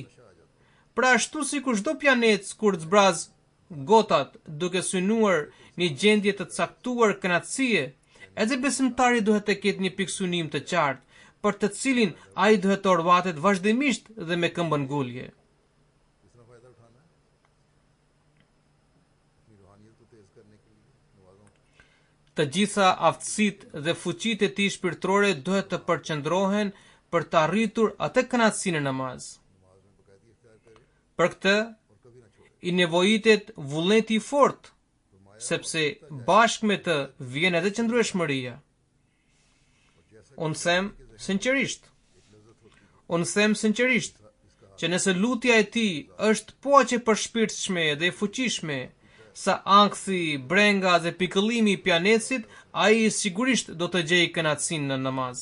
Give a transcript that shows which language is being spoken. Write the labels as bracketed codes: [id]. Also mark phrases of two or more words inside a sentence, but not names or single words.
[sq] Pra ashtu sikur çdo pianec kur zbraz gotat duke synuar një gjendje të caktuar kënaqësie, edhe besimtari duhet të ketë një pikë synim të qartë, për të cilin ai duhet të orvatet vazhdimisht dhe me këmbën ngulje. [ur] جتنا فائدہ اٹھانا ہے اپنی روحانیت کو تیز کرنے کے لیے نمازوں [sq] Të gjitha aftësitë dhe fuqitë e tij shpirtërore duhet të përqendrohen për të arritur atë kënaqësi në namaz. [ur] نماز میں باقاعدگی اختیار کرے [sq] Për këtë [ur] اور کبھی نہ چھوڑے. [sq] i nevojitet vullneti i fortë, sepse bashkë me të vjen edhe qëndrueshmëria. Unë them sinqerisht, që nëse lutja e tij është po aq e përshpirtshme dhe e fuqishme sa ankthi, brenga dhe pikëllimi i pianecit, ai sigurisht do të gjejë kënaqësinë në namaz.